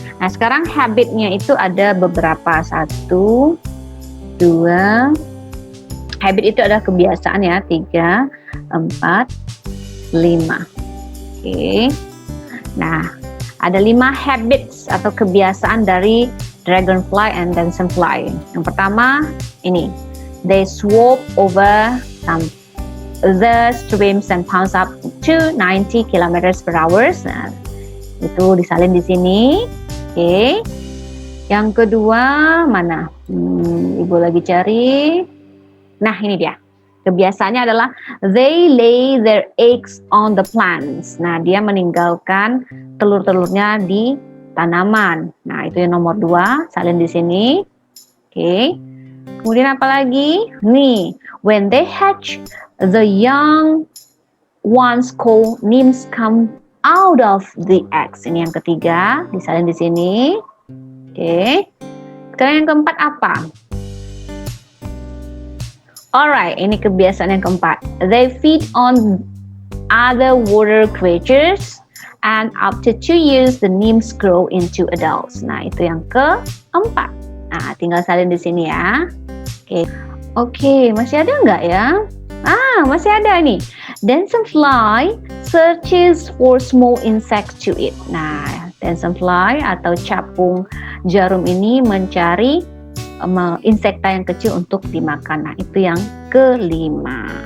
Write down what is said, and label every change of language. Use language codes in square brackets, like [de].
[id] Nah, sekarang habitnya itu ada beberapa. 1, 2. Habit itu adalah kebiasaan ya. 3, 4, 5. Oke. Nah, ada 5 habits atau kebiasaan dari dragonfly and dancerfly. Yang pertama, ini. [en] They swoop over the streams and bounce up to 90 kilometers per hour. [id] Nah, itu disalin di sini. Oke. Yang kedua, mana? Ibu lagi cari. Nah, ini dia. Kebiasaannya adalah [en] they lay their eggs on the plants. [id] Nah, dia meninggalkan telur-telurnya di tanaman. Nah, itu yang nomor 2, salin di sini. Oke. Kemudian apa lagi? [en] Nih, when they hatch, the young ones called nymphs come out of the eggs. [id] Ini yang ketiga, disalin di sini. Oke. Sekarang yang keempat apa? Alright, ini kebiasaan yang keempat. [en] They feed on other water creatures and after 2 years the nymphs grow into adults. [id] Nah, itu yang keempat. Nah, tinggal salin di sini ya. Oke, masih ada nggak ya? Masih ada nih. [en] Dancerfly searches for small insects to eat. [id] Nah, dancerfly atau capung jarum ini mencari insekta yang kecil untuk dimakan. Nah, itu yang kelima.